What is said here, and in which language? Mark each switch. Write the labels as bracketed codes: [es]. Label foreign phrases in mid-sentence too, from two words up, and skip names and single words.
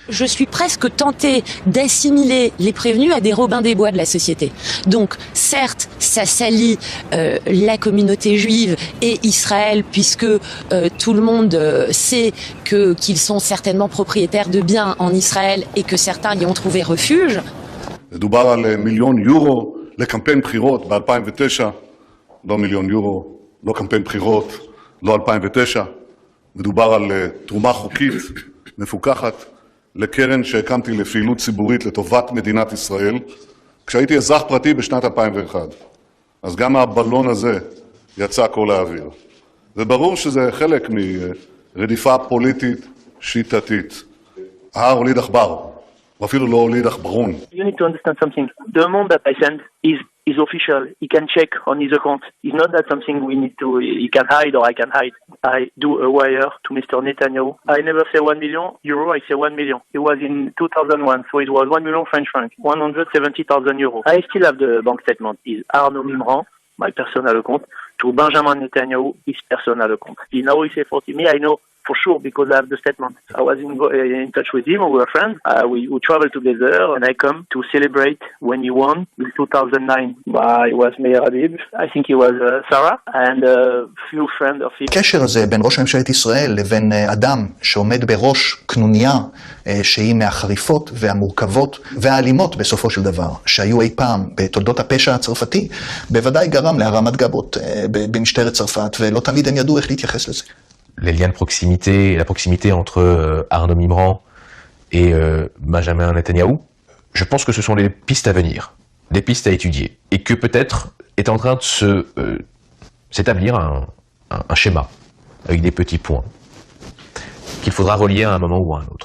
[fr] Je suis presque tentée d'assimiler les prévenus à des Robins des Bois de la société. Donc, certes, ça salit la communauté juive et Israël, puisque tout le monde sait qu'ils sont certainement propriétaires de biens en Israël et que certains y ont trouvé refuge. [he] מדובר על מיליון יורו לקמפיין בחירות ב-2009, לא מיליון יורו, לא קמפיין בחירות, לא 2009. מדובר על תרומה חוקית, מפוקחת, לקרן שהקמתי לפעילות ציבורית לטובת מדינת ישראל, כשהייתי אזרח פרטי בשנת 2001. אז גם הבלון הזה יצא כל האוויר. וברור שזה חלק מרדיפה פוליטית שיטתית. ההר הוליד עכבר. [en] You need to understand something. The amount that I send is official. He can check on his account. It's not that something we need to, he can hide or I can hide. I do a wire to Mr. Netanyahu. I never say 1 million euro, I say 1 million. It was in 2001, so it was 1 million French francs, 170,000 euros. I still have the bank statement. Is Arnaud Limran, my personal account, to Benjamin Netanyahu, his personal account. Now he say 40 me, I know for sure, because I have the statement. I was in touch with him, we were friends, we traveled together, and I come to celebrate when he won in 2009. It was Meir Habib, I think he was Sarah, and a few friends of his. [he] הקשר הזה בין ראש ממשלת ישראל לבין אדם שעומד בראש קנוניה שהיא מהחריפות והמורכבות והאלימות בסופו של דבר, שהיו אי פעם בתולדות הפשע הצרפתי, בוודאי גרם להרמת גבות במשטרת צרפת, ולא תמיד הם ידעו איך להתייחס לזה. [fr] Les liens de proximité, la proximité entre Arnaud Limran et Benjamin Netanyahou, je pense que ce sont les pistes à venir, des pistes à étudier, et que peut-être est en train de s'établir un schéma, avec des petits points, qu'il faudra relier à un moment ou à un autre.